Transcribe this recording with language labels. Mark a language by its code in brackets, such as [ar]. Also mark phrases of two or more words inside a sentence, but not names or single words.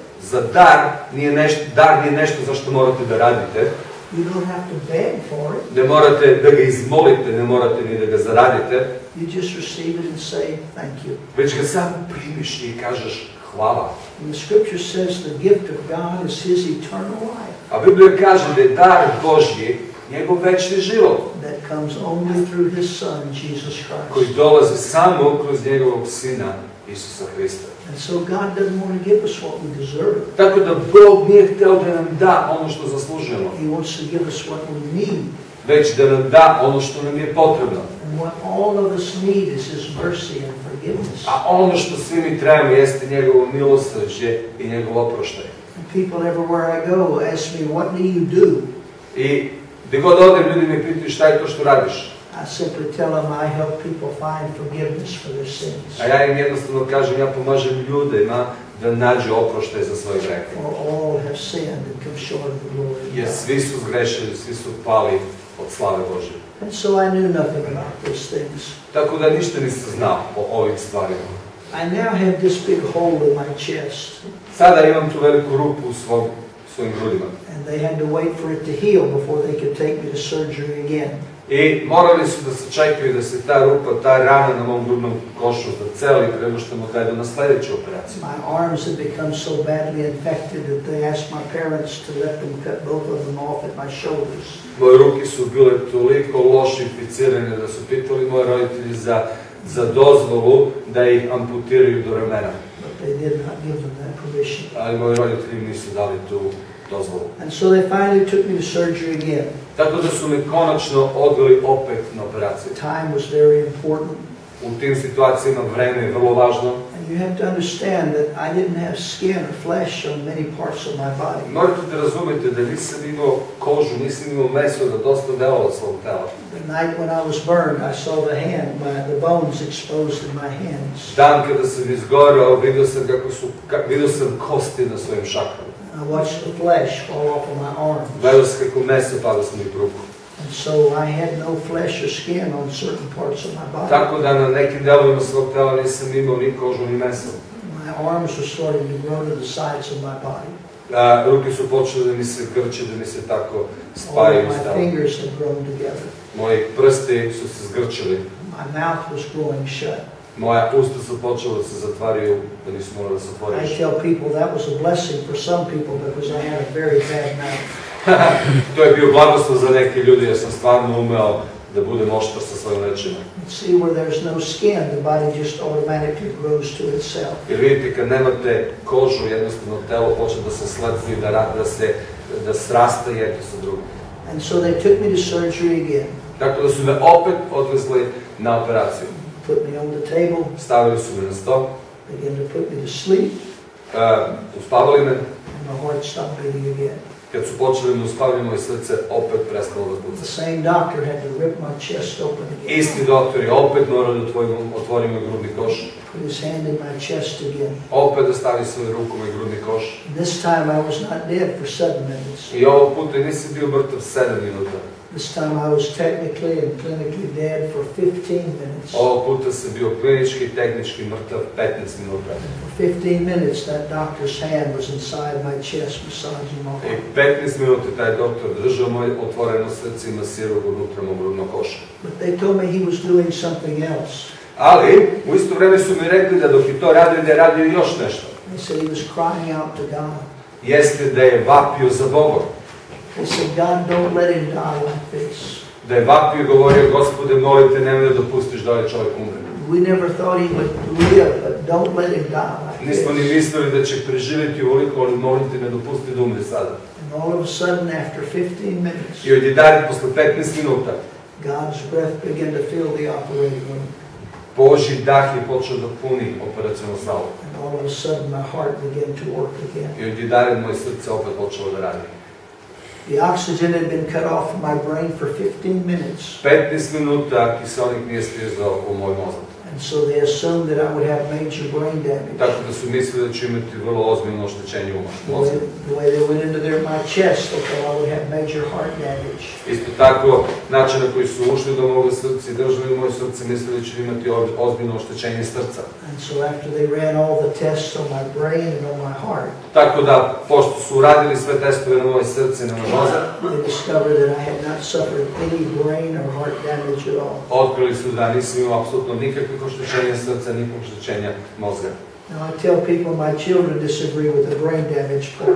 [sr] Za dar nije nešto za što morate da radite. [en] You don't have to beg for it. [sr] Ne morate da ga izmolite, ne morate ni da ga zaradite. [en] You just receive it and say, thank you. [sr] Već ga samo primiš i kažeš hvala. [en] And the scripture says the gift of God is His eternal life [sr] A Biblija kaže da je dar Božji njegov večni život, [en] that comes only through His Son, Jesus [sr] koji Christ. dolazi samo kroz njegovog Sina, Isusa Hrista. [en] And so God doesn't want to give us what we deserve. [sr] Tako da Bog nije hteo da nam da ono što zaslužujemo, [en] He wants to give us what we need. [sr] već da nam da ono što nam je potrebno. [en] And what all of us need is His mercy and forgiveness. [sr] A ono što svi mi trebamo jeste njegovo milosrđe i njegov oproštaj. [en] And people everywhere I go ask me, what do you do? [sr] I gdje god odem, ljudi me pitaju šta je to što radiš. [en] I simply tell them I help people find forgiveness for their sins. [sr] A ja im jednostavno kažem, ja pomažem ljudima da nađu oproštaj za svoje grehe. [en] For all have sinned and come short of the glory of [sr] Jer God. svi su zgrešili, svi su pali od slave Božje. [en] And so I knew nothing about those things. [sr] Tako da ništa nisam znao o ovim stvarima. [en] I now have this big hole in my chest, [sr] Sada imam tu veliku rupu u svojim grudima. [en] and they had to wait for it to heal before they could take me to surgery again. [sr] I morali su da se čekaju da se ta rupa, ta rana na mom grudnom košu zaceli prema što me odvedu na sljedeću operaciju. [en] My arms had become so badly infected that they asked my parents to let them cut both of them off at my shoulders. [sr] Moje ruke su bile toliko loše inficirane da su pitali moji roditelji za dozvolu da ih amputiraju do ramena. [en] But they did not give them that permission. [sr] Ali moji roditelji nisu dali tu dozvolu. [en] And so they finally took me to surgery again. [sr] Tako da su me konačno odveli opet na operaciju. [en] Time was very important. [sr] U tim situacijama vreme je vrlo važno. [en] And you have to understand that I didn't have skin or flesh on many parts of my body. [sr] Morate da razumete da nisam imao kožu, nisam imao meso na dosta delova svog tela. [en] The night when I was burned, I saw the bones exposed in my hands. [sr] Dan kada sam izgorao, vidio sam kosti na svojim šakrama. [en] I watched the flesh fall off of my arms. [sr] Gledao sam kako meso pada s mojih ruku. [en] And so I had no flesh or skin on certain parts of my body. [sr] Tako da na nekim delovima svog tela nisam imao ni kožu ni meso. [en] My arms were starting to grow to the sides of my body. [sr] Ruke su počele da mi se grče, da mi se tako [en] All [sr] spajaju [en] of [sr] s [en] my [sr] telom. [en] fingers had grown together. [sr] Moji prsti su se zgrčili. [en] My mouth was growing shut. [sr] Moja usta su počela da se zatvaraju, da nisu morala da se [en] I [sr] otvoriš. [en] tell people that was a blessing for some people because I had a very bad mouth. [sr] To je bio blagoslov za neke ljude, jer sam stvarno umeo da budem oštar sa svojim rečima. [en] See, where there's no skin, the body just automatically grows to itself. [sr] Jer vidite, kad nemate kožu, jednostavno telo počne da se sletvi, da srasta jedno sa drugim. [en] And so they took me to surgery again, [sr] Tako da su me opet odvezli na operaciju. [en] put me on the table, [sr] Stavili su me na sto, [en] began to put me to sleep, [sr] uspavali me. [en] and my heart stopped beating again. [sr] Kad su počeli me uspavljati, moje srce opet prestalo da [en] The [sr] puca. [en] same doctor had to rip my chest open again, [sr] Isti doktor je opet morao da otvori moj grudni koš, [en] put his hand in my chest again. [sr] opet da stavi svoju ruku u moj grudni koš. [en] This time I was not dead for 7 minutes. [sr] I ovog puta nisam bio mrtav 7 minuta. [en] This time I was technically and clinically dead for 15 minutes. [sr] Ovog puta sam bio klinički i tehnički mrtav 15 minuta. [en] For 15 minutes that doctor's hand was inside my chest massaging my [sr] I [en] heart. [sr] 15 minuta taj doktor držao moje otvoreno srce i masirao ga unutra mog grudnog koša. [en] But they told me he was doing something else. [sr] Ali, u isto vreme su mi rekli da dok je to radio, da je radio još nešto. [en] They said he was crying out to God. [sr] Jeste da je vapio za Bogom. [en] They said, God, don't let him die like this. [sr] Da je vapio i govorio, Gospode, molite, nemoj da dopustiš da ovaj čovjek umre. [en] We never thought he would live, but don't let him die like [sr] Nismo ni [en] this. [sr] mislili da će preživjeti ovoliko, ali molite, ne dopusti da umre sada. [en] And all of a sudden, after 15 minutes, [sr] I odjedan posle 15 minuta, [en] God's breath began to fill the operating room. [sr] Božji dah je počeo da puni operacionu salu. [en] And all of a sudden, my heart began to work again. [sr] I odjedan moje srce opet počelo da radi. [en] The oxygen had been cut off from my brain for 15 minutes. [sr] 15 minuta kiselnik nije stizao u moj mozak. [en] And so they assumed that I would have major brain damage. [sr] Tako da su mislili da ću imati vrlo ozbiljno oštećenje mozga. [en] The way they went into my chest, they thought I would have major heart damage. [sr] Isto tako, način na koji su ušli do moga srca i držali moje srce, mislili da ću imati ozbiljno oštećenje srca. [en] And so after they ran all the tests on my brain and on my heart, [sr] Tako da, pošto su uradili sve testove na moje srce i na moj mozak, [en] they discovered that I had not suffered any brain or heart damage at all. [sr] otkrili su da nisam imao apsolutno nikakvih oštećenja srca, nikakvih oštećenja mozga. [en] Now I tell people my children disagree with the brain damage part.